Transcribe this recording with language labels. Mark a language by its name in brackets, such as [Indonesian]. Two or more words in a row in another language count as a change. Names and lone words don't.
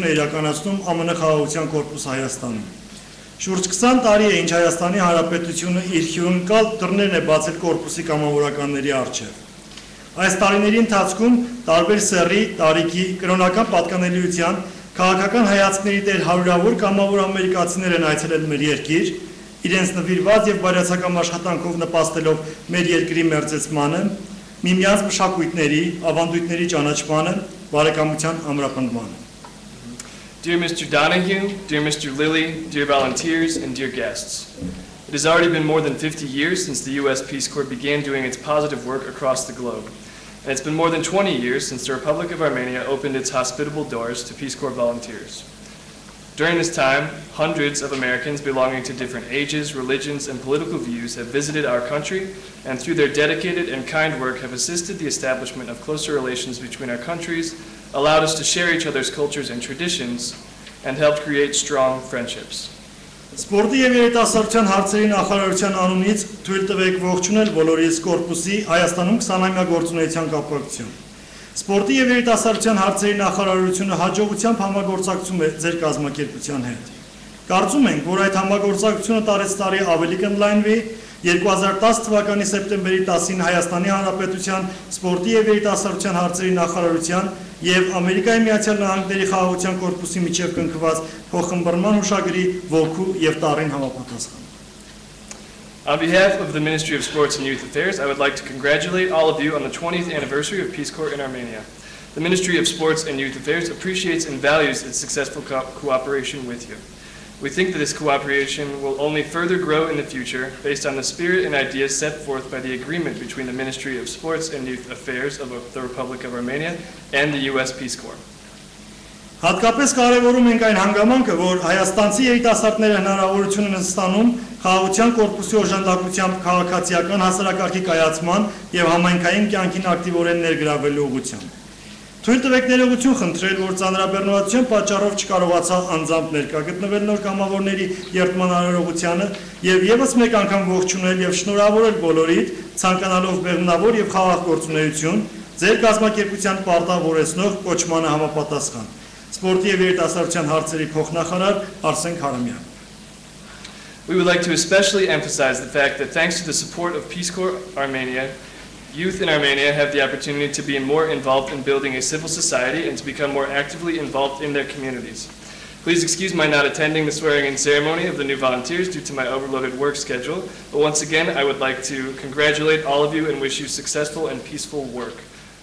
[Armenian] է իրականացնում ԱՄՆ խաղաղության կորպուս Հայաստանում։ Շուրջ 20 տարի է ինչ Հայաստանի Հանրապետությունը իր հյուրընկալ դռներն է բացել կորպուսի կամավորականների առջև։ Այս տարիների ընթացքում տարբեր սեռի, տարիքի, կրոնական պատկանելիության, քաղաքական հայացքների տեր հարյուրավոր կամավոր ամերիկացիներ են այցելել մեր երկիր, իրենց նվիրված եւ բարյացակամ աշխատանքով նպաստելով մեր երկրի մերձեցմանը, միմյանց մշակույթների, ավանդույթների ճանաչմանը, բարեկամության ամրապնդմանը։ [English] Dear Mr. Donahue, dear Mr. Lilly, dear volunteers, and dear guests. It has already been more than 50 years since the U.S. Peace Corps began doing its positive work across the globe. And it's been more than 20 years since the Republic of Armenia opened its hospitable doors to Peace Corps volunteers. During this time, hundreds of Americans belonging to different ages, religions, and political views have visited our country, and through their dedicated and kind work have assisted the establishment of closer relations between our countries, allowed us to share each other's cultures and traditions, and helped create strong friendships. [Armenian] Սպորտի եւ երիտասարդության հարցերի նախարարության անունից թույլ տվեք ողջունել բոլորիս կորպուսի Հայաստանում 20-ամյա գործունեության կապակցությամբ։ Սպորտի եւ երիտասարդության հարցերի նախարարությունը հաջողությամբ համագործակցում է ձեր կազմակերպության հետ։ Կարծում ենք, որ այդ համագործակցությունը տարեցտարի ավելի կընդլայնվի 2010 թվականի սեպտեմբերի 10-ին Հայաստանի Հանրապետության սպորտի եւ երիտասարդության հարցերի նախարարության եւ Ամերիկայի Միացյալ Նահանգների խաղաղության կորպուսի միջև կնքված փոխըմբռնման հուշագրի ոգու եւ տառին համապատասխան։ [English] On behalf of the Ministry of Sports and Youth Affairs, I would like to congratulate all of you on the 20th anniversary of Peace Corps in Armenia. The Ministry of Sports and Youth Affairs appreciates and values its successful cooperation with you. We think that this cooperation will only further grow in the future based on the spirit and ideas set forth by the agreement between the Ministry of Sports and Youth Affairs of the Republic of Armenia and the U.S. Peace Corps. [Armenian] Հատկապես կարևորում ենք այն հանգամանքը, որ հայաստանցի երիտասարդները հնարավորություն են ստանում խաղաղության կորպուսի օժանդակությամբ քաղաքացիական հասարակարգի կայացման եւ համայնքային կյանքին ակտիվորեն ներգրավելու ուղղությամբ։ Թույլ տվեք ներողություն խնդրել, որ ծանրաբեռնվածության պատճառով չկարողացա անձամբ ներկա գտնվել նոր կամավորների երթման արարողությանը եւ եւս մեկ անգամ ողջունել եւ շնորհավորել բոլորիդ, ցանկանալով բեղմնավոր եւ խաղաղ գործունեություն, ձեր կազմակերպության պարտավորեցնող կոչմանը համապատասխան։ Սպորտի եւ երիտասարդության հարցերի փոխնախարար Արսեն Քարամյան. [English] We would like to especially emphasize the fact that thanks to the support of Peace Corps Armenia, Youth in Armenia have the opportunity to be more involved in building a civil society and to become more actively involved in their communities. Please excuse my not attending the swearing-in ceremony of the new volunteers due to my overloaded work schedule, but once again, I would like to congratulate all of you and wish you successful and peaceful work.